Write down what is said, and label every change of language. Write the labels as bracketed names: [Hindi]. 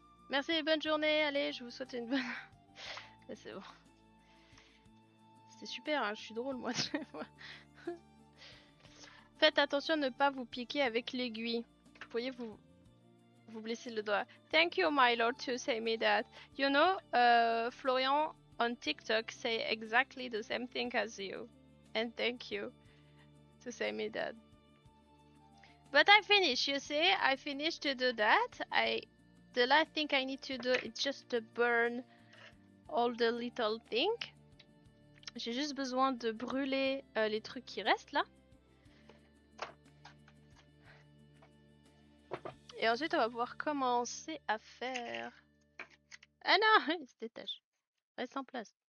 [French] Merci, bonne journée. Allez, je vous souhaite une bonne... C'est bon. C'était super, hein, je suis drôle, moi. Faites attention à ne pas vous piquer avec l'aiguille. Vous voyez, vous blessez le doigt. [English] Thank you, my lord, to say me that. You know, Florian on TikTok say exactly the same thing as you. And thank you to say me that. But I finished, you see, I finished to do that. The last thing I need to do is just to burn all the little thing. [French] J'ai juste besoin de brûler les trucs qui restent là. Et ensuite, on va pouvoir commencer à faire... Ah non, il se détache. Reste en place.